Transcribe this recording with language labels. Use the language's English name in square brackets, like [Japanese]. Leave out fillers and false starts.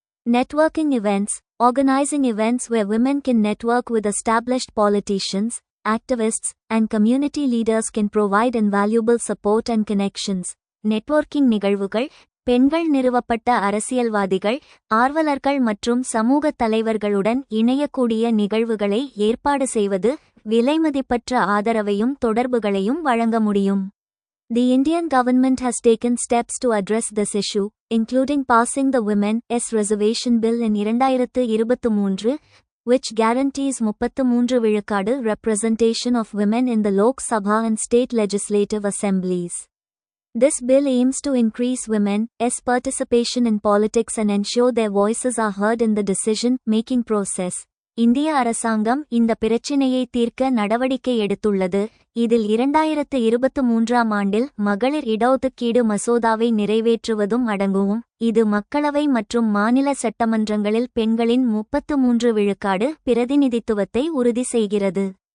[English] Networking events. Organizing events where women can network with established politicians, activists, and community leaders can provide invaluable support and connections. [Tamil] Networking நிகழ்வுகள். பெண்கள் நிறுவப்பட்ட அரசியல்வாதிகள், ஆர்வலர்கள் மற்றும் சமூக தலைவர்களுடன் இணையக்கூடிய நிகழ்வுகளை ஏற்பாடு செய்வது விலைமதிப்பற்ற ஆதரவையும் தொடர்புகளையும் வழங்க முடியும். [English] The Indian government has taken steps to address this issue, including passing the Women's Reservation Bill in 2023, which guarantees 33 விழுக்காடு representation of women in the Lok Sabha and state legislative assemblies. This bill aims to increase women's participation in politics and ensure their voices are heard in the decision-making process. [Tamil] இந்திய அரசாங்கம் இந்த பிரச்சினையை தீர்க்க நடவடிக்கை எடுத்துள்ளது. இதில் 2023ஆம் ஆண்டில் மகளிர் இடஒதுக்கீடு மசோதாவை நிறைவேற்றுவதும் அடங்கும். இது மக்களவை மற்றும் மாநில சட்டமன்றங்களில் பெண்களின் 33 விழுக்காடு பிரதிநிதித்துவத்தை உறுதி செய்கிறது.